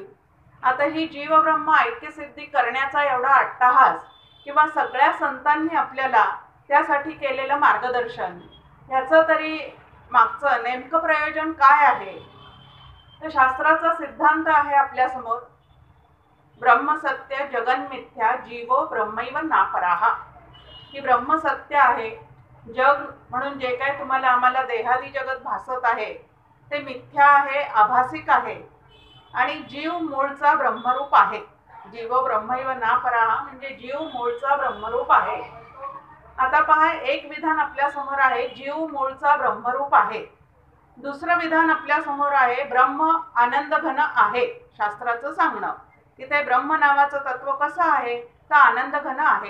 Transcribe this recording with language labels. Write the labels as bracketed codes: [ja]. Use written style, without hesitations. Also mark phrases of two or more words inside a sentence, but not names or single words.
[mr] आता ही जीव ब्रह्म ऐक्य सिद्धी करण्याचा एवढा अट्टहास किंवा सगळ्या संतांनी आपल्याला त्यासाठी केलेलं मार्गदर्शन, ह्याचं तरी मागचं नेमकं प्रयोजन काय आहे तर शास्त्राचा सिद्धांत आहे आपल्या समोर, [sa] ब्रह्मसत्य जगन्मिथ्या जीवो ब्रह्मैव नापराहा। [mr] की ब्रह्म सत्य आहे, जग म्हणून जे काय तुम्हाला आम्हाला देहादी जगत भासत आहे ते मिथ्या आहे, आभासिक आहे आणि जीव मूळचा ब्रह्मरूप आहे। [sa] जीवो ब्रह्मैव नापराहा [mr] म्हणजे जीव मूळचा ब्रह्मरूप आहे। आता पहा, एक विधान आपल्या समोर आहे जीव मूळचा ब्रह्मरूप आहे, दुसरं विधान आपल्या समोर आहे ब्रह्म आनंद घन आहे। शास्त्राचं सांगणं तिथे ब्रह्म नावाचं तत्व कसं आहे तर आनंद घन आहे।